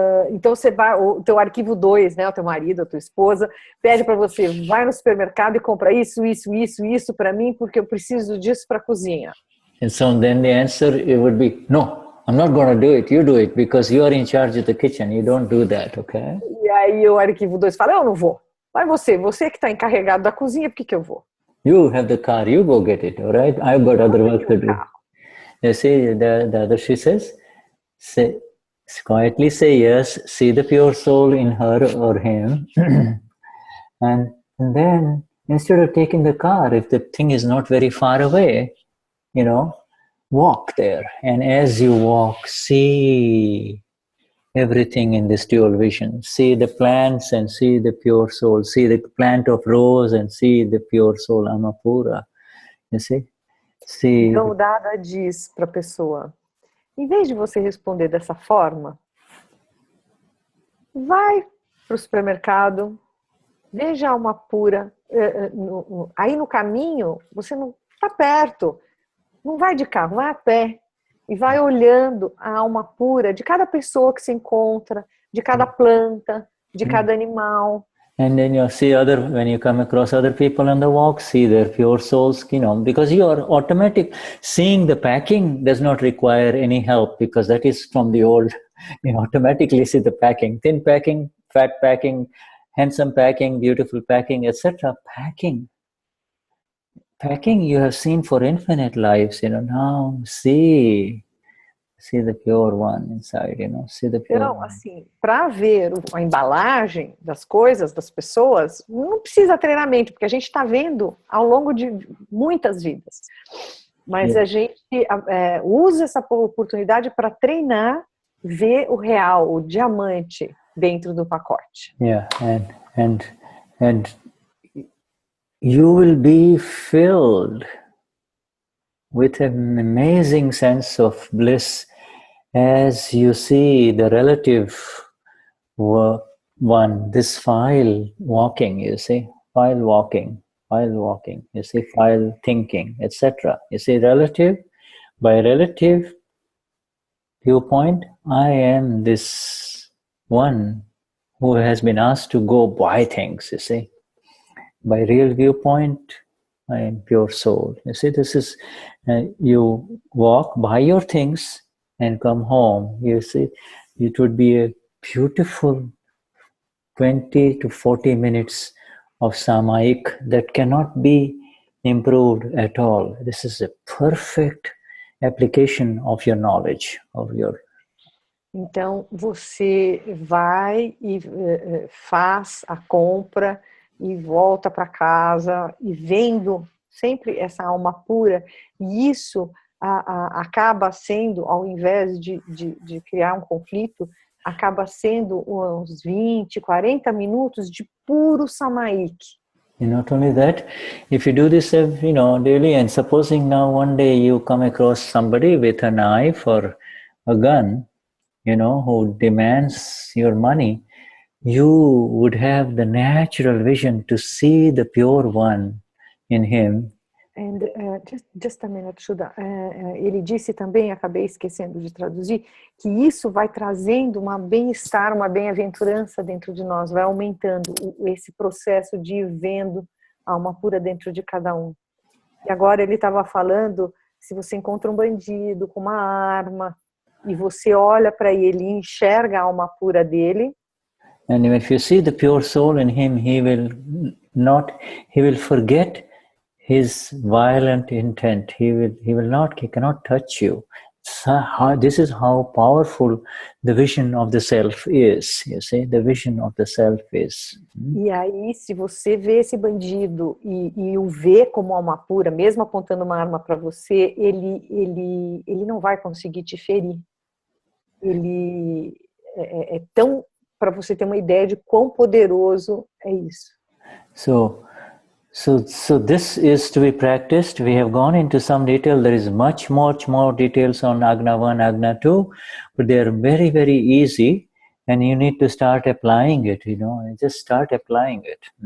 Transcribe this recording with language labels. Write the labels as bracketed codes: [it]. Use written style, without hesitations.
[pt] Então, você vai, o teu arquivo 2, né, o teu marido, a tua esposa, pede para você, vai no supermercado e compra isso para mim, porque eu preciso disso para a cozinha. [en] And so then the answer it would be, no, I'm not going to do it, you do it, because you are in charge of the kitchen, you don't do that, okay? [pt] E aí o arquivo 2 fala, eu não vou. Vai você que está encarregado da cozinha, por que eu vou? [en] You have the car, you go get it, all right? I've got other work to do. You see, the other she says, quietly say yes, see the pure soul in her or him, and then instead of taking the car, if the thing is not very far away, you know, walk there. And as you walk, see everything in this dual vision. See the plants and see the pure soul. See the plant of rose and see the pure soul, Amapura. You see? [pt] Então o Dada diz para a pessoa, em vez de você responder dessa forma, vai para o supermercado, veja a alma pura. Aí no caminho, você não está perto, não vai de carro, vai a pé. E vai olhando a alma pura de cada pessoa que se encontra, de cada planta, de cada animal. [en] And then you see when you come across other people on the walk, see their pure souls, because you are automatic. Seeing the packing does not require any help, because that is from the old. You automatically see the packing, thin packing, fat packing, handsome packing, beautiful packing, etc. Packing you have seen for infinite lives, now see the pure one inside, see the pure [pt] Então, assim, para ver a embalagem das coisas, das pessoas, não precisa treinamento, porque a gente está vendo ao longo de muitas vidas. Mas a gente usa essa oportunidade para treinar, ver o real, o diamante dentro do pacote. [en] Yeah, and you will be filled with an amazing sense of bliss as you see the relative one, this file walking, you see, file walking, you see, file thinking, etc. You see, by relative viewpoint, I am this one who has been asked to go buy things, you see. By real viewpoint, I am pure soul. You see, this is, you walk, buy your things, and come home. You see, it would be a beautiful 20 to 40 minutes of samayik that cannot be improved at all. This is a perfect application of your knowledge, of your... [pt] Então, você vai e faz a compra e volta para casa e vendo sempre essa alma pura, e isso acaba sendo, ao invés de criar um conflito, acaba sendo uns 20, 40 minutos de puro samayik. [en] And not only that, if you do this, daily, and supposing now one day you come across somebody with a knife or a gun, who demands your money, you would have the natural vision to see the pure one in him. And just a minute, Shuddha. [pt] Ele disse também, acabei esquecendo de traduzir, que isso vai trazendo uma bem-estar, uma bem-aventurança dentro de nós, vai aumentando esse processo de ir vendo a alma pura dentro de cada um. E agora ele estava falando, se você encontra um bandido com uma arma, e você olha para ele e enxerga a alma pura dele. [en] And if you see the pure soul in him, he will forget his violent intent. He cannot touch you. This is how powerful the vision of the self is. You see, the vision of the self is. [pt] E aí, se você vê esse bandido e o vê como alma pura, mesmo apontando uma arma para você, ele não vai conseguir te ferir. Ele é tão, para você ter uma ideia de quão poderoso é isso. [en] So this is to be practiced. We have gone into some detail. There is much more details on Agna 1, Agna 2, but they are very, very easy, and you need to start applying it, just start applying it.